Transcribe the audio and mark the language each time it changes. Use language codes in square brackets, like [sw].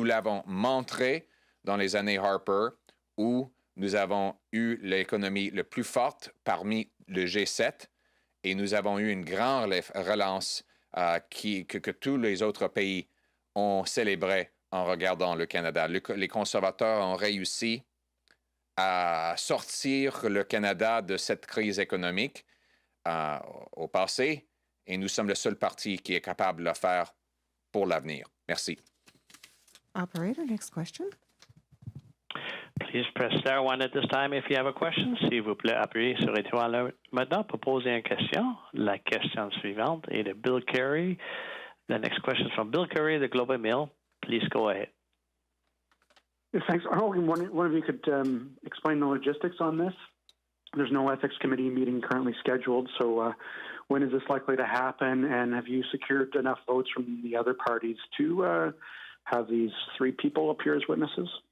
[fr] Nous l'avons montré dans les années Harper, où nous avons eu l'économie la plus forte parmi le G7 et nous avons eu une grande relance que tous les autres pays ont célébré en regardant le Canada. Les conservateurs ont réussi à sortir le Canada de cette crise économique au passé. Et nous sommes le seul parti qui est capable de le faire pour l'avenir. Merci. [en] Operator, next question. Please press star one at this time if you have a question. [fr] S'il vous plaît, appuyez sur étoile maintenant pour poser une question. La question suivante est de Bill Carey [en] The next question is from Bill Curry, the Globe and Mail. Please go ahead. Yes, thanks. I hope one of you could explain the logistics on this. There's no ethics committee meeting currently scheduled, so when is this likely to happen? And have you secured enough votes from the other parties to have these 3 people appear as witnesses?